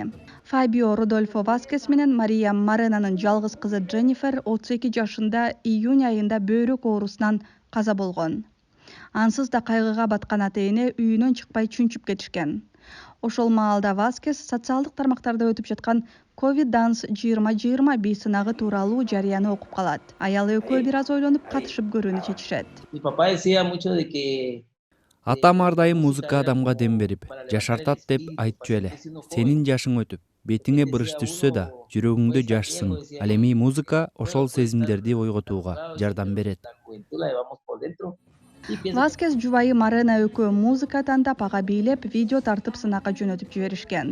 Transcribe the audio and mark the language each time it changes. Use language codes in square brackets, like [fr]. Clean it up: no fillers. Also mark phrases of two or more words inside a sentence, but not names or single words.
[ky] Фабио Родольфо Васкес менен Мария Маренанын жалгыз кызы Дженнифер 32 жашында июнь айында бөйрөк оорусунан каза болгон. Ансыз да кайгыга баткан ата-эне үйүнөн чыкпай чүнчүп кетишкен. Ошол маалда Васкес социалдык тармактарда өтүп жаткан COVID Dance 2020 бий сынагы тууралуу жарыяны окуп калат. Аял экөө бир аз ойлонуп катышып көрүүнү чечишет. [es] Mi papá decía mucho de que [ky] Атам ар дайым музыка адамга дем берип, жашартат деп айтчу эле. Сенин жашың өтүп, бетиңе бырыш түшсө да, жүрөгүңдө жашсың. Ал эми музыка ошол сезимдерди ойготууга жардам берет. Васкес жубайы Марена экөө музыка тандап ага бийлеп, видео тартып сынакка жөнөтүп жиберишкен.